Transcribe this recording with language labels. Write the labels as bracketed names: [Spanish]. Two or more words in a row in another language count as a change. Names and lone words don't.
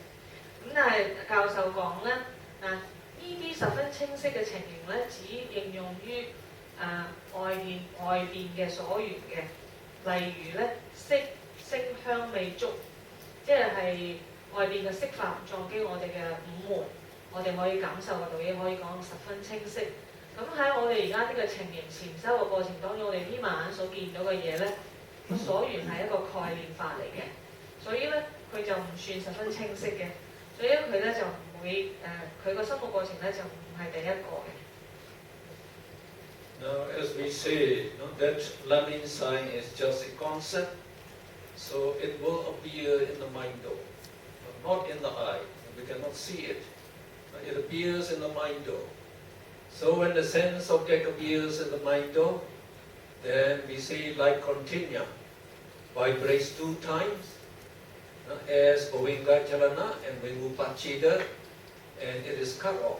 [Cantonese] 咁但係教授講咧，呢啲十分清晰嘅情形咧，只應用於外邊嘅所緣嘅，例如咧色聲香味觸，即係外邊嘅色法撞擊我哋嘅5門，我哋可以感受嘅道理可以講十分清晰。咁喺我哋而家呢個情形禪修嘅過程當中，我哋眯埋眼所見到嘅嘢咧，所緣係一個概念法嚟嘅，所以咧佢就唔算十分清晰嘅，所以佢咧就唔會佢個心路過程咧就唔係第一個嘅。 [English] Now, as we say, that learning sign is just a concept, so it will appear in the mind door, not in the eye. We cannot see it. It appears in the mind door. So when the sense object appears in the mind door, then we say like continua, vibrates 2 times, as [Pali] Govinga Chalana [English] and Vingupachida, and it is cut off.